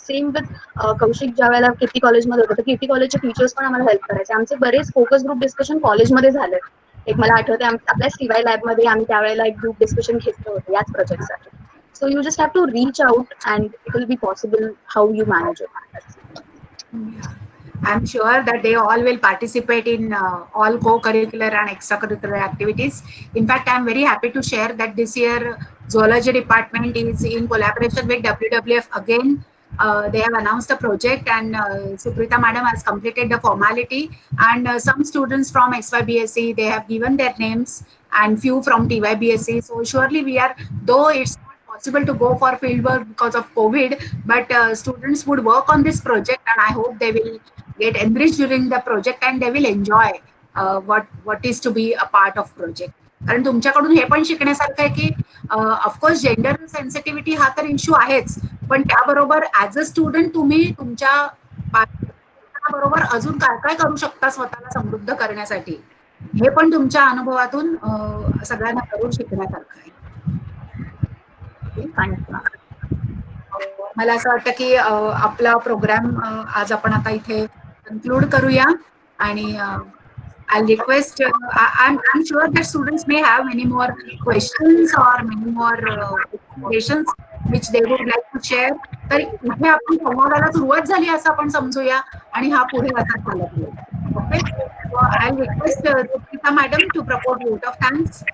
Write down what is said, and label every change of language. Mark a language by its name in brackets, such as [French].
[English] same with [Marathi] Kaushik ज्या वेळेला कीर्ती कॉलेजमध्ये होतं, तर कीर्ती कॉलेजचे टीचर्स पण आम्हाला हेल्प करायचे. आमचे बरेच फोकस ग्रुप डिस्कशन कॉलेजमध्ये झाले. एक मला आठवते आपल्या सीवाय लॅबमध्ये आम्ही त्यावेळेला एक ग्रुप डिस्कशन घेतलं होतं याच प्रोजेक्टसाठी. [English] So you just have to reach out and it will be possible how you manage it. I'm sure that they all will participate in all co-curricular and extracurricular activities. In fact, I'm very happy to share that this year zoology department is in collaboration with WWF again. They have announced a project, and Suprita madam has completed the formality, and some students from XYBSC, they have given their names, and few from TYBSC. So surely we are, though it's possible to go for field work because of COVID, but students would work on this project, and I hope they will get enriched during the project and they will enjoy what is to be a part of project. [Marathi] कारण तुमच्याकडून हे पण शिकण्यासारखं आहे की of course gender sensitivity हा तर issue आहेच, पण त्याबरोबर ऍज अ स्टुडंट तुम्ही तुमच्या बरोबर अजून काय काय करू शकता स्वतःला समृद्ध करण्यासाठी, हे पण तुमच्या अनुभवातून सगळ्यांना करून शिकण्यासारखं आहे. मला असं वाटतं की आपला प्रोग्राम आज आपण आता इथे कन्क्लूड करूया, आणि [English] I'll request, I'm sure that students may have many more questions or many more questions which they would like to share. [Marathi] तर इथे आपण संवादाला सुरुवात झाली असं आपण समजूया आणि हा पुढे असा चालत राहील. Okay. [English] I'll request Suprita madam to propose vote of thanks.